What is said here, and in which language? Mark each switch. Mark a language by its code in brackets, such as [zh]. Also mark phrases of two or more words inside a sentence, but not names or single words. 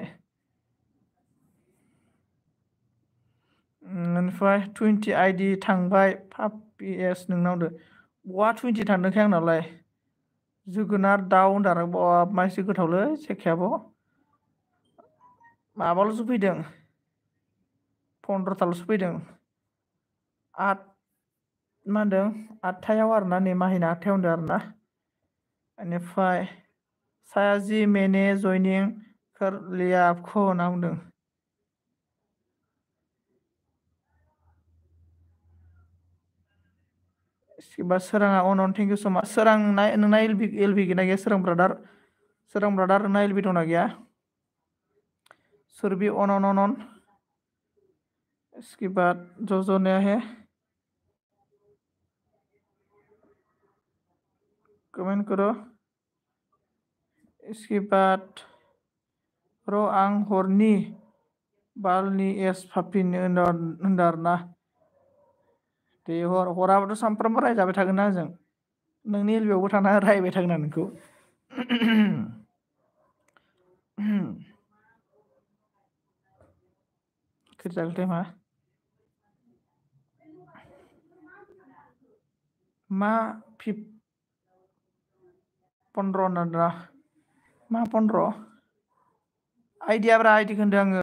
[brx] ओमफ्राय 20 आइडि थांबाय 5PS नोंनाव बहा 20 थांदोंखाय आंनावलाय जोगोनार दाउ होनदां मानसि गोथावलै जेखायाबो माबाल'सो फैदों 15टाल'सो फैदों मा होनदों 8टायाव आरोना नै माहिना 8टायाव होनदों आरोना बेनिफ्राय सायाजि [hi] मैंने जॉइनिंग कर लिया आपको [brx] होनना बुंदों सोराङा अन [en] thank you so much [brx] सोरां नोंना एलबि गैया गैया सोरां ब्रादार नोंना एलबि दंना गैया सोरबि अन [hi] इसके बाद जो नया है कमेंट करो। इसके बाद [brx] र' आं हरनि बालनि एस फाफिनो होनदों आरोना। दे हराबोथ' सानफ्रामबो रायजाबाय थागोन ना आंजों। नोंनि एलबियावबो थाना रायबाय थागोन आं नोंखौ। खैजागोन टाइमा मा 15 होनदोंना मा 15 आइडियाब्रा आइडिखौ होनदों आङो।